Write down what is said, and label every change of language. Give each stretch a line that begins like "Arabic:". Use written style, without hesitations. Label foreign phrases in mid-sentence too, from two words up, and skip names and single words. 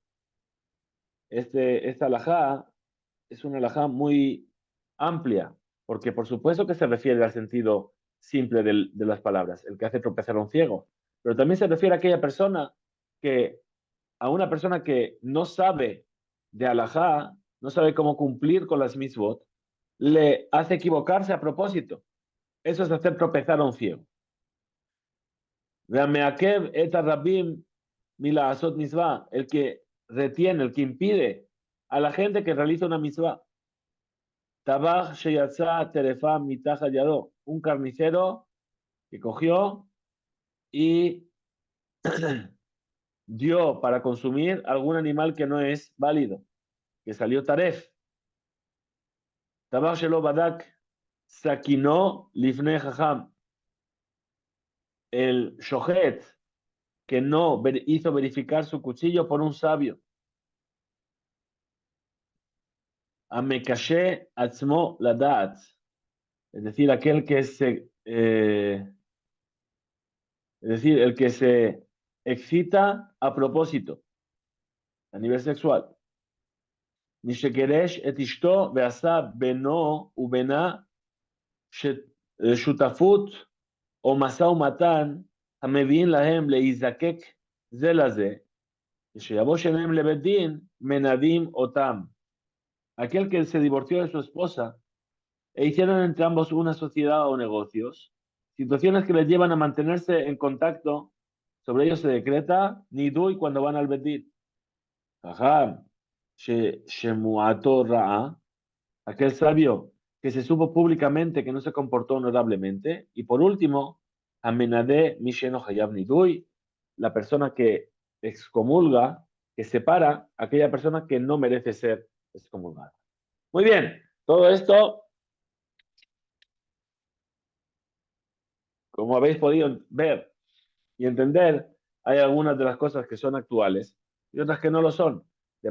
Spanish: Esta alajá es una alajá muy amplia, porque por supuesto que se refiere al sentido simple de las palabras, el que hace tropezar a un ciego, pero también se refiere a aquella persona a una persona que no sabe de alajá, no sabe cómo cumplir con las mitzvot, le hace equivocarse a propósito. Eso es hacer tropezar a un ciego. El que retiene, el que impide a la gente que realiza una mitzvah.
Hebrew: טבח שיצאה טריפה מתחת ידו,
Spanish: un carnicero que cogió y dio para consumir algún animal que no es válido, que salió taref.
Hebrew: טבח שלא בדק סכינו לפני חכם,
Spanish: el shohet que no hizo verificar su cuchillo por un sabio.
Hebrew: המקשה עצמו לדעת,
Spanish: es decir, aquel que es decir, el que se excita a propósito, a nivel sexual.
Hebrew: מי שגירש את אשתו ועשו בינו ובינה שותפות או משא ומתן המביאים להם להיזקק זה לזה, כשיבוא שלהם לבית דין, מנדים אותם.
Spanish: Aquel que se divorció de su esposa e hicieron entre ambos una sociedad o negocios, situaciones que les llevan a mantenerse en contacto, sobre ellos se decreta nidui cuando van al bedín. Ajá,
Hebrew: שמועתו רעה,
Spanish: aquel sabio que se supo públicamente que no se comportó honorablemente. Y por último,
Hebrew: המנדה מי שאינו חייב נידוי,
Spanish: la persona que excomulga, que separa a aquella persona que no merece ser excomulgada. Muy bien, todo esto, como habéis podido ver y entender, hay algunas de las cosas que son actuales y otras que no lo son.